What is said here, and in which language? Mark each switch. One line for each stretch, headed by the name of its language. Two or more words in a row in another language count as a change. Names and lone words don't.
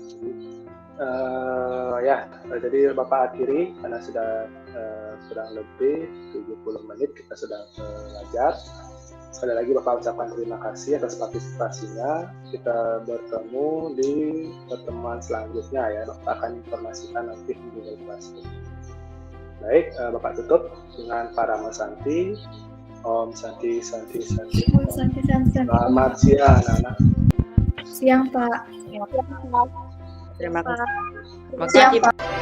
Indonesian: Jadi Bapak akhiri karena sudah kurang lebih 70 menit kita sudah belajar. Sekali lagi Bapak ucapkan terima kasih atas partisipasinya. Kita bertemu di pertemuan selanjutnya ya. Bapak akan informasikan nanti di Google Classroom. Baik, Bapak tutup dengan Parama Santi.
Sanskrit: Om Santi, Santi, Santi. Santi.
Indonesian: Selamat siang, anak-anak. Siang, Pak. Terima kasih. Siang, Pak.